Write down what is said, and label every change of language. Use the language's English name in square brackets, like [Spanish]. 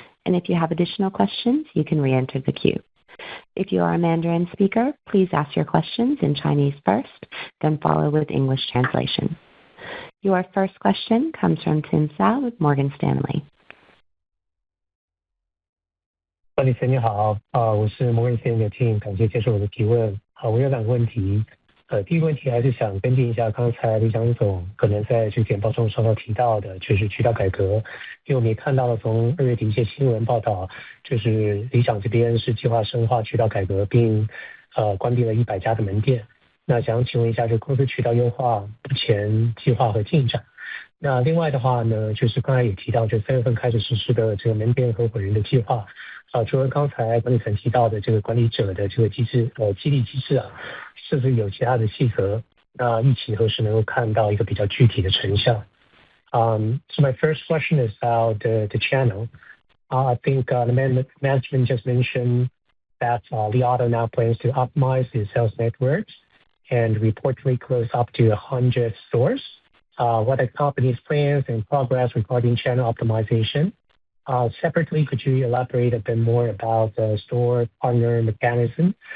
[English] And if you have additional questions, you can re-enter the queue. If you are a Mandarin speaker, please ask your questions in Chinese first, then follow with English translation. Your first question comes from Tim Hsiao with Morgan Stanley. [Chinese] 管理层你好，我是 Morgan Stanley 的 Tim， 感谢接受我的提问。我有2个问题，第一个问题还是想跟进一下刚才李想总可能在这个简报中稍稍提到的，就是渠道改革。因为我们也看到了从2月底一些新闻报道，就是理想这边是计划深化渠道改革，并关闭了100家的门店。那想请问一下，这公司渠道优化目前计划和进展。那另外的话呢，就是刚才也提到，就3月份开始实施的这个门店合伙人的计划。除了刚才管理层提到的这个管理者的这个机制，激励机制啊，是不是有其他的细则？那预期何时能够看到一个比较具体的成效？ [English] So my first question is about the channel. I think the management just mentioned that Li Auto now plans to optimize its sales networks and reportedly close up to 100 stores. What are the company's plans and progress regarding channel optimization? Separately, could you elaborate a bit more about the store partner mechanism?